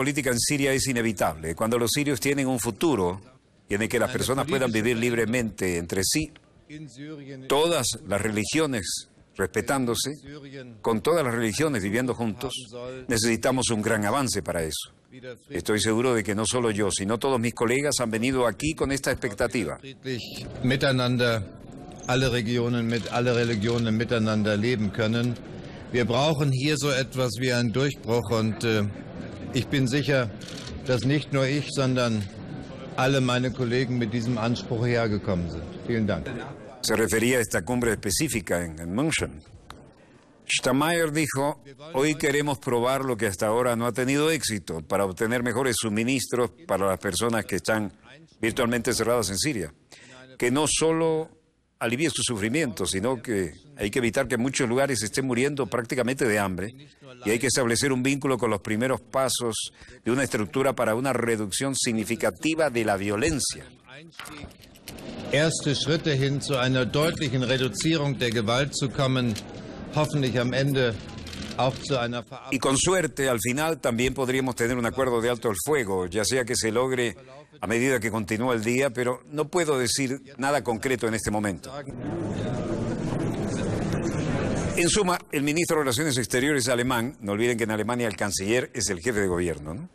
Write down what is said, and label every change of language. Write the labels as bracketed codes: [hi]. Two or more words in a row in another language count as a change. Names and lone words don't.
[es] política en Siria es inevitable, cuando los sirios tienen un futuro y en el que las personas puedan vivir libremente entre sí, todas las religiones respetándose, con todas las religiones viviendo juntos, necesitamos un gran avance para eso. Estoy seguro de que no solo yo, sino todos mis colegas han venido aquí con esta expectativa. [de] Alle Religionen miteinander leben können. Wir brauchen hier so etwas wie einen Durchbruch und ich bin sicher, dass nicht nur ich, sondern alle meine Kollegen mit diesem Anspruch hergekommen sind. Vielen Dank. [es] Se refería a esta cumbre específica en München. Steinmeier dijo: hoy queremos probar lo que hasta ahora no ha tenido éxito para obtener mejores suministros para las personas que están virtualmente cerradas en Siria. Que no solo alivie su sufrimiento, sino que hay que evitar que muchos lugares estén muriendo prácticamente de hambre y hay que establecer un vínculo con los primeros pasos de una estructura para una reducción significativa de la violencia. [de] Erste Schritte hin zu einer deutlichen Reduzierung der Gewalt zu kommen, hoffentlich am Ende auch zu einer Verabschiedung. Y con suerte, al final también podríamos tener un acuerdo de alto el fuego, ya sea que se logre a medida que continúa el día, pero no puedo decir nada concreto en este momento. En suma, el ministro de Relaciones Exteriores alemán, no olviden que en Alemania el canciller es el jefe de gobierno, ¿no?